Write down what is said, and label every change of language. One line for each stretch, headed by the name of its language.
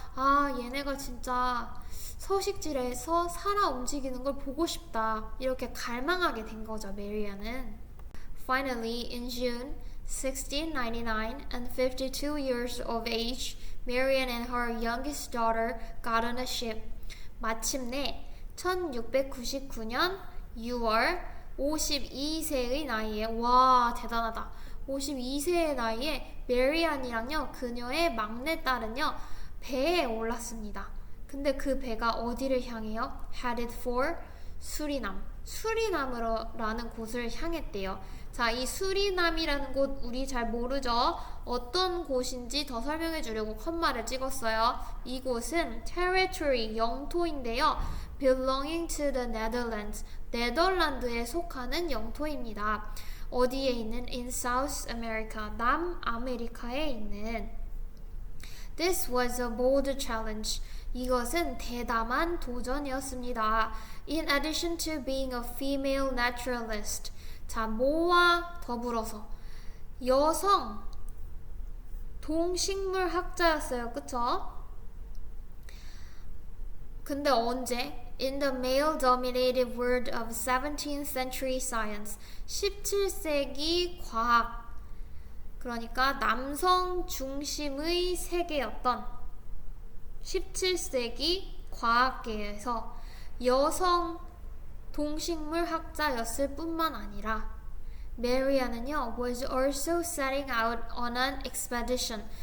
Korean: 아, 얘네가 진짜 서식지에서 살아 움직이는 걸 보고 싶다. 이렇게 갈망하게 된 거죠, 메리안은.
English: Finally, in June 1699, and 52 years of age, Marian and her youngest daughter got on a ship.
Korean: 마침내 1699년 6월 52세의 나이에 와 대단하다. 52세의 나이에 메리안이랑요 그녀의 막내딸은요 배에 올랐습니다. 근데 그 배가 어디를 향해요? Headed for 수리남으로라는 곳을 향했대요. 자, 이 수리남이라는 곳 우리 잘 모르죠? 어떤 곳인지 더 설명해 주려고 컴마를 찍었어요. 이곳은 territory, 영토인데요.
English: belonging to the Netherlands, 네덜란드에 속하는 영토입니다.
Korean: 어디에 있는?
English: in South America, 남아메리카에 있는. This was a bold challenge.
Korean: 이것은 대담한 도전이었습니다.
English: In addition to being a female naturalist.
Korean: 자, 뭐와 더불어서 여성 동식물 학자였어요. 그쵸? 근데 언제?
English: In the male-dominated world of 17th century science.
Korean: 17세기 과학. 그러니까 남성 중심의 세계였던 17세기 과학계에서 여성 동식물 학자였을 뿐만 아니라 메리안은요
English: was also setting out on an expedition.